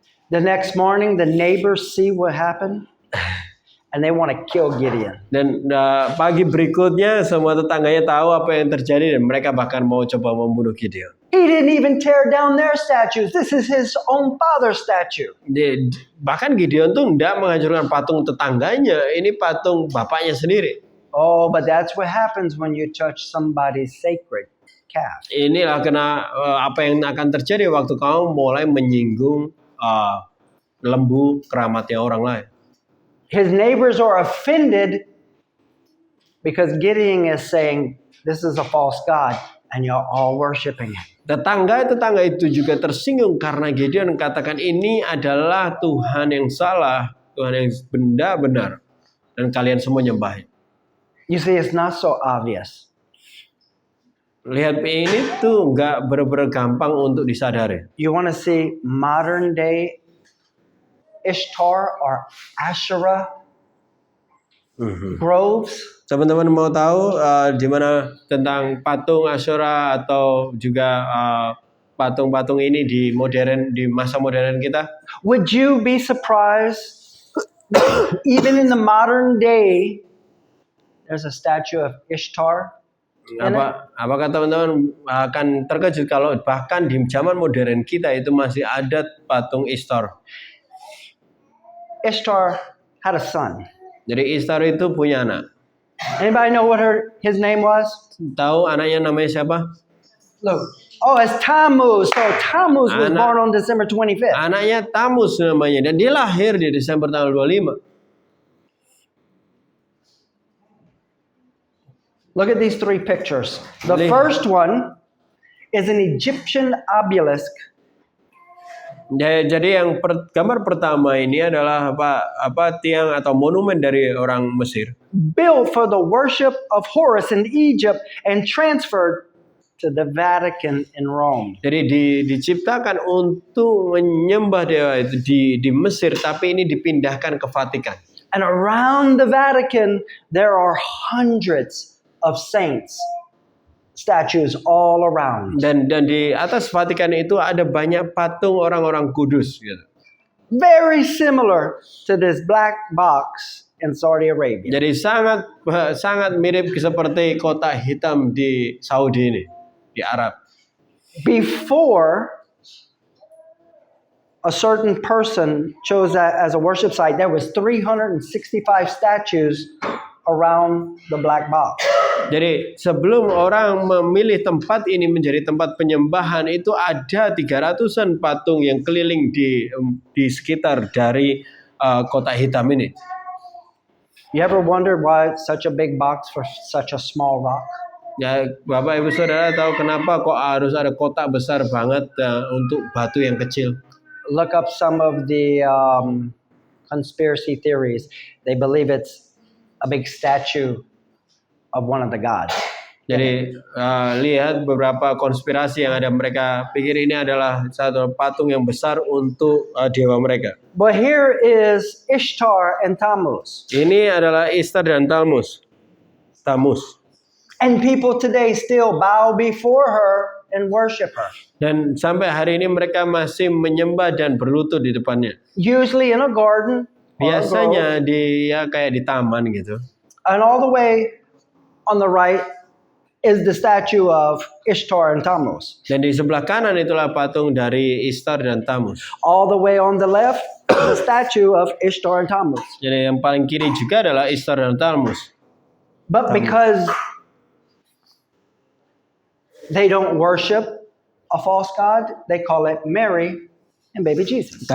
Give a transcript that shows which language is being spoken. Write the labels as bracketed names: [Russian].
[English] The next morning, the neighbors see what happened. And they want to kill Gideon. [Indonesian] Dan pagi berikutnya semua tetangganya tahu apa yang terjadi dan mereka bahkan mau coba membunuh Gideon. [English] He didn't even tear down their statues. This is his own father's statue. [Indonesian] Bahkan Gideon tuh tidak menghancurkan patung tetangganya, ini patung bapaknya sendiri. [English] Oh, but that's what happens when you touch somebody's sacred calf. [Indonesian] Inilah apa yang akan terjadi waktu kamu mulai menyinggung lembu keramatnya orang lain. [English] His neighbors are offended because Gideon is saying, this is a false god, and you're all worshiping it. [Indonesian] Tetangga itu juga tersinggung karena Gideon katakan ini adalah Tuhan yang salah, Tuhan yang benar-benar, dan kalian semua nyembah. [English] You see, it's not so obvious. [Indonesian] Lihat ini tuh nggak bener-bener gampang untuk disadari. [English] You want to see modern day Ishtar or Asherah? groves. [Indonesian] Teman-teman mau tahu di mana tentang patung Asyura atau juga patung-patung ini di masa modern kita? [English] Would you be surprised, even in the modern day, there's a statue of Ishtar? [Indonesian] Apakah teman-teman akan terkejut kalau bahkan di zaman modern kita itu masih ada patung Ishtar? [English] Ishtar had a son. [Indonesian] Jadi Ishtar itu punya anak. [English] Anybody know what his name was? [Indonesian] Tahu anaknya namanya siapa? [English] Look. Oh, it's Tammuz. So Tammuz was born on December 25th. [Indonesian] Anaknya Tammuz namanya dan dia lahir di Desember tanggal 25. [English] Look at these three pictures. The first one is an Egyptian obelisk. [Indonesian] Jadi yang gambar pertama ini adalah tiang atau monumen dari orang Mesir. [English] Built for the worship of Horus in Egypt and transferred to the Vatican in Rome. [Indonesian] Jadi diciptakan untuk menyembah dewa itu di Mesir, tapi ini dipindahkan ke Vatikan. [English] And around the Vatican there are hundreds of saints, statues all around. [Indonesian] Dan di atas Vatikan itu ada banyak patung orang-orang kudus gitu. [English] Very similar to this black box in Saudi Arabia. [Indonesian] Jadi sangat mirip seperti kotak hitam di Saudi ini, di Arab. [English] Before a certain person chose that as a worship site, there was 365 statues around the black box. [Indonesian] Jadi sebelum orang memilih tempat ini menjadi tempat penyembahan itu ada 300-an patung yang keliling di sekitar dari kotak hitam ini. [English] You ever wondered why such a big box for such a small rock? [Indonesian] Ya, Bapak Ibu Saudara tahu kenapa kok harus ada kotak besar banget untuk batu yang kecil? [English] Look up some of the conspiracy theories. They believe it's a big statue of one of the gods. [Indonesian] Jadi lihat beberapa konspirasi yang ada, mereka pikir ini adalah satu patung yang besar untuk dewa mereka. [English] But here is Ishtar and Tammuz. [Indonesian] Ini adalah Ishtar dan Tammuz. [English] And people today still bow before her and worship her. [Indonesian] Dan sampai hari ini mereka masih menyembah dan berlutut di depannya. [English] Usually in a garden. [Indonesian] Biasanya kayak di taman gitu. [English] And all the way on the right is the statue of Ishtar and Tammuz. [Indonesian] Dan di sebelah kanan itulah patung dari Ishtar dan Tammuz. [English] All the way on the left is the statue of Ishtar and Tammuz. [Indonesian] Jadi yang paling kiri juga adalah Ishtar dan Tammuz. [English] But because they don't worship a false god, they call it Mary and baby Jesus.